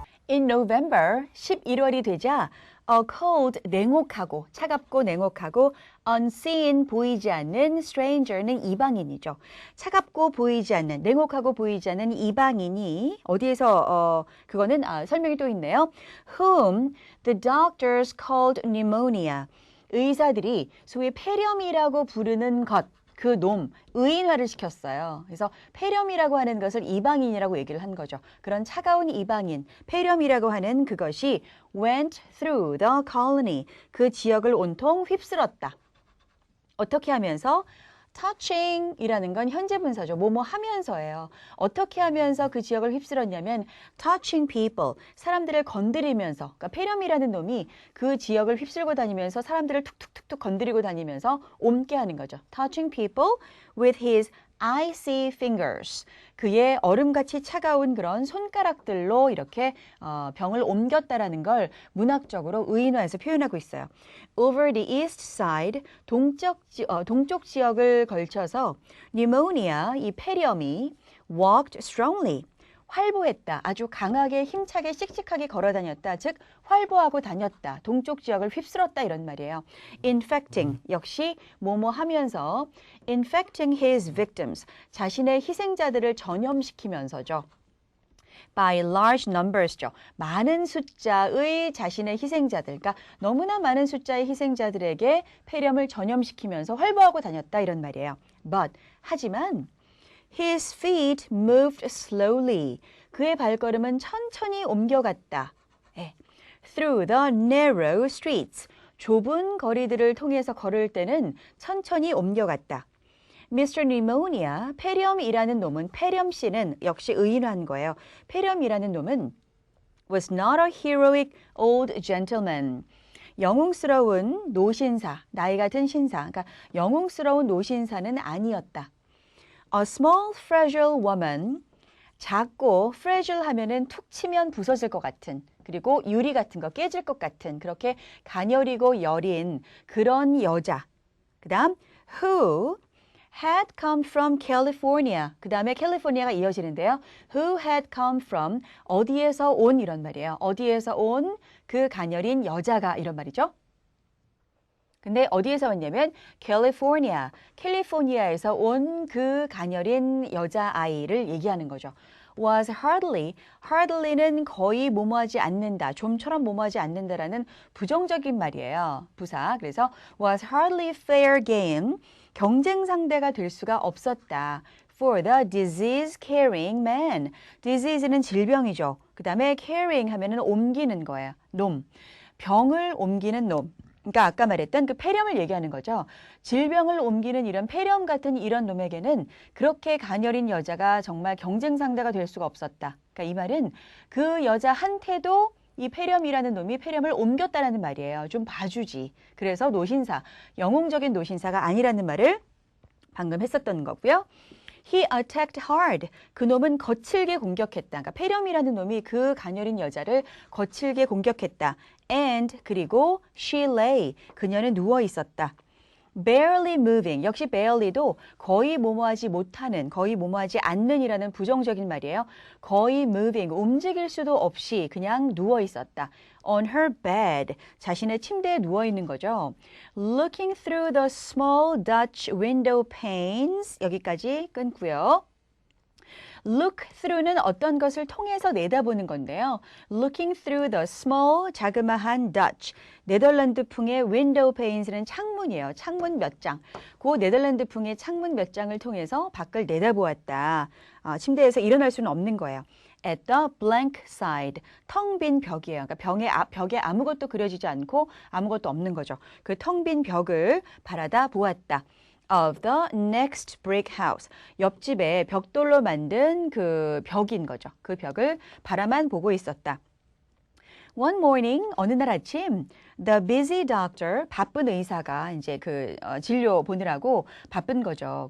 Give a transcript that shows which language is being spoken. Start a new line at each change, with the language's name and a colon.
English: In November,
Korean: 11월이 되자
English: a cold,
Korean: 냉혹하고, 차갑고 냉혹하고
English: unseen,
Korean: 보이지 않는 stranger는 이방인이죠. 차갑고 보이지 않는, 냉혹하고 보이지 않는 이방인이 어디에서 그거는 설명이 또 있네요.
English: Whom the doctors called pneumonia.
Korean: 의사들이 소위 폐렴이라고 부르는 것, 그 놈, 의인화를 시켰어요. 그래서 폐렴이라고 하는 것을 이방인이라고 얘기를 한 거죠. 그런 차가운 이방인, 폐렴이라고 하는 그것이
English: went through the colony,
Korean: 그 지역을 온통 휩쓸었다. 어떻게 하면서? touching 이라는 건 현재 분사죠. 뭐뭐 하면서예요. 어떻게 하면서 그 지역을 휩쓸었냐면
English: touching people,
Korean: 사람들을 건드리면서, 그러니까 폐렴이라는 놈이 그 지역을 휩쓸고 다니면서 사람들을 툭툭툭툭 건드리고 다니면서 옮게 하는 거죠.
English: touching people with his icy fingers.
Korean: 그의 얼음같이 차가운 그런 손가락들로 이렇게 병을 옮겼다라는 걸 문학적으로 의인화해서 표현하고 있어요.
English: Over the east side,
Korean: 동쪽 지역을 걸쳐서
English: pneumonia,
Korean: 이 폐렴이
English: walked strongly,
Korean: 활보했다. 아주 강하게 힘차게 씩씩하게 걸어 다녔다. 즉 활보하고 다녔다. 동쪽 지역을 휩쓸었다 이런 말이에요. Infecting 역시 뭐뭐 하면서
English: infecting his victims
Korean: 자신의 희생자들을 전염시키면서죠.
English: by large numbers죠.
Korean: 많은 숫자의 자신의 희생자들, 그러니까 너무나 많은 숫자의 희생자들에게 폐렴을 전염시키면서 활보하고 다녔다 이런 말이에요.
English: But
Korean: 하지만
English: His feet moved slowly.
Korean: 그의 발걸음은 천천히 옮겨갔다.
English: Through the narrow streets.
Korean: 좁은 거리들을 통해서 걸을 때는 천천히 옮겨갔다.
English: Mr.
Korean: Pneumonia, 폐렴이라는 놈은, 폐렴씨는 역시 의인화한 거예요. 폐렴이라는 놈은
English: was not a heroic old gentleman.
Korean: 영웅스러운 노신사, 나이 같은 신사, 그러니까 영웅스러운 노신사는 아니었다.
English: A small fragile woman,
Korean: 작고 fragile 하면은 툭 치면 부서질 것 같은, 그리고 유리 같은 거 깨질 것 같은 그렇게 가녀리고 여린 그런 여자. 그 다음
English: who had come from California.
Korean: 그 다음에 캘리포니아가 이어지는데요.
English: Who had come from,
Korean: 어디에서 온 이런 말이에요. 어디에서 온 그 가녀린 여자가 이런 말이죠. 근데 어디에서 왔냐면 캘리포니아, 캘리포니아에서 온 그 가녀린 여자아이를 얘기하는 거죠. was hardly는 거의 뭐뭐하지 않는다, 좀처럼 뭐뭐하지 않는다라는 부정적인 말이에요. 부사. 그래서
English: was hardly fair game,
Korean: 경쟁 상대가 될 수가 없었다.
English: for the disease carrying man.
Korean: disease는 질병이죠. 그 다음에 carrying 하면은 옮기는 거예요. 놈. 병을 옮기는 놈. 그러니까 아까 말했던 그 폐렴을 얘기하는 거죠. 질병을 옮기는 이런 폐렴 같은 이런 놈에게는 그렇게 가녀린 여자가 정말 경쟁 상대가 될 수가 없었다. 그러니까 이 말은 그 여자한테도 이 폐렴이라는 놈이 폐렴을 옮겼다라는 말이에요. 좀 봐주지. 그래서 노신사, 영웅적인 노신사가 아니라는 말을 방금 했었던 거고요.
English: He attacked hard.
Korean: 그 놈은 거칠게 공격했다. 그러니까 폐렴이라는 놈이 그 가녀린 여자를 거칠게 공격했다.
English: And
Korean: 그리고
English: she lay.
Korean: 그녀는 누워 있었다.
English: barely moving.
Korean: 역시 barely도 거의 뭐뭐하지 못하는, 거의 뭐뭐하지 않는이라는 부정적인 말이에요. 거의 moving. 움직일 수도 없이 그냥 누워 있었다.
English: On her bed.
Korean: 자신의 침대에 누워 있는 거죠.
English: Looking through the small Dutch window panes.
Korean: 여기까지 끊고요. Look through는 어떤 것을 통해서 내다보는 건데요.
English: Looking through the small,
Korean: 자그마한
English: Dutch,
Korean: 네덜란드풍의
English: window panes
Korean: 는 창문이에요. 창문 몇 장. 그 네덜란드풍의 창문 몇 장을 통해서 밖을 내다보았다. 침대에서 일어날 수는 없는 거예요.
English: At the blank side,
Korean: 텅 빈 벽이에요. 그러니까 벽에 아무것도 그려지지 않고 아무것도 없는 거죠. 그 텅 빈 벽을 바라다 보았다.
English: Of the next brick house.
Korean: 옆집에 벽돌로 만든 그 벽인 거죠. 그 벽을 바라만 보고 있었다.
English: One morning,
Korean: 어느 날 아침,
English: the busy doctor,
Korean: 바쁜 의사가 이제 그 진료 보느라고 바쁜 거죠.